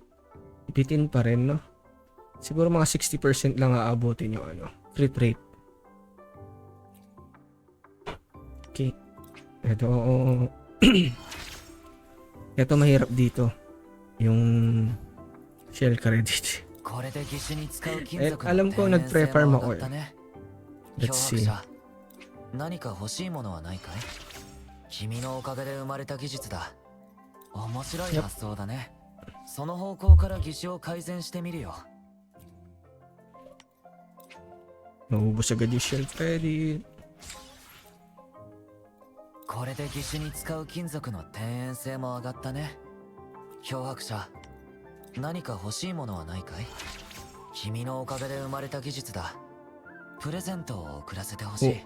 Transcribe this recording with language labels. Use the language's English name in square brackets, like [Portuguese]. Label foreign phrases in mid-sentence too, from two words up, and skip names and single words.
[Filipino] Bitin pa rin, Siguro mga 60% lang aabutin yung [English] crit rate. [Filipino] Okay. Ito mahirap dito. Yung [English] shell credit. [Filipino] Alam ko nag-pre-farm ako [English] Let's see. [Japanese] 何か欲しいものはないかい？君のおかげで生まれた技術だ。面白い発想だね。その方向から技師を改善してみるよ。 [Filipino] Naubos agad yung [English] shell credit. [Japanese] これで技師に使う金属の天然性も上がったね。漂白者、何か欲しいものはないかい？君のおかげで生まれた技術だ。プレゼントを贈らせてほしい。